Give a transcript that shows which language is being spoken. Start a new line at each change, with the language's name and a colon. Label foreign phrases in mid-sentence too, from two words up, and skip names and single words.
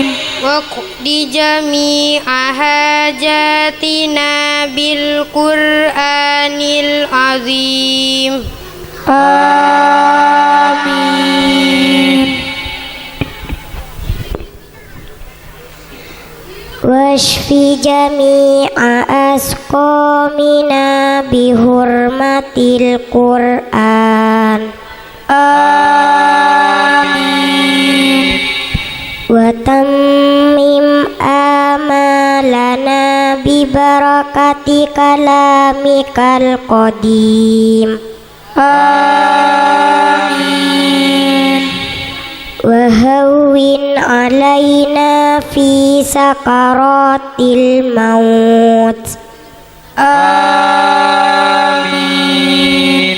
Arabic: واقض جميع حاجاتنا بالقرآن العظيم آمين واشف جميع أسقامنا بحرمة القرآن. Amin. وتمم أعمالنا ببركة كلامك القديم. Amin. وهون علينا في سكرات الموت. Amin.